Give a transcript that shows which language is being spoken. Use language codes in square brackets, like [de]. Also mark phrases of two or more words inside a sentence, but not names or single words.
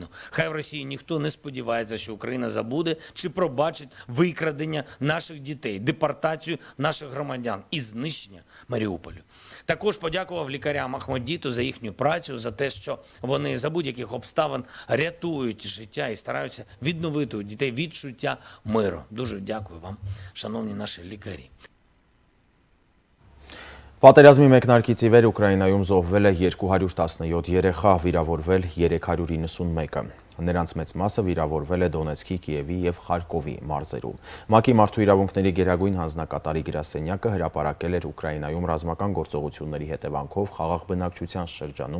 [uk] Хай в Росії ніхто не сподівається, що Україна забуде чи пробачить викрадення наших дітей, депортацію наших громадян і знищення Маріуполю. Також подякував лікарям Охмаддиту за їхню працю, за те, що вони за будь-яких обставин рятують життя і стараються відновити у дітей відчуття миру. Дуже дякую вам, шановні наші лікарі. [hy] Պատերազմի մեկնարկից ի վեր Ուկրաինայում զոհվել է 217 երեխա, վիրավորվել 391-ը։ Նրանց մեծ մասը վիրավորվել է Դոնեցկի, Կիևի եւ Խարկովի մարզերում։ ՄԱԿ-ի մարդու իրավունքների գերագույն հանձնակատարի գրասենյակը հրապարակել էր Ուկրաինայում ռազմական գործողությունների հետևանքով խաղաղ բնակչության շրջանում